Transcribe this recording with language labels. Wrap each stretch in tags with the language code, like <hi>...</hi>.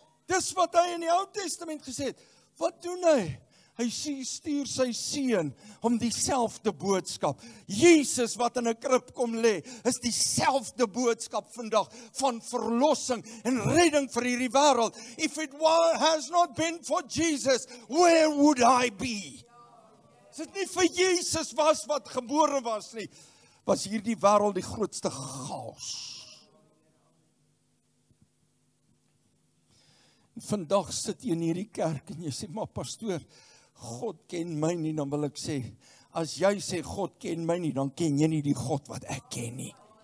<af>Dis wat hy in die Ou Testament gesê het. Wat doen hy? Hy stuur sy seun om dieselfde boodskap. Jesus wat in 'n krib kom lê, is dieselfde boodskap vandag van verlossing en redding vir hierdie wêreld.</af> <en>If it has not been for Jesus, where would I be?</en> <af>As dit nie vir Jesus was wat gebore was nie, was hierdie wêreld die grootste chaos. Vandag sit jy in hierdie kerk en jy sê, maar pastoor, God ken my nie, dan wil ek sê, as jy sê God ken my nie, dan ken jy nie die God wat ek ken nie.</af>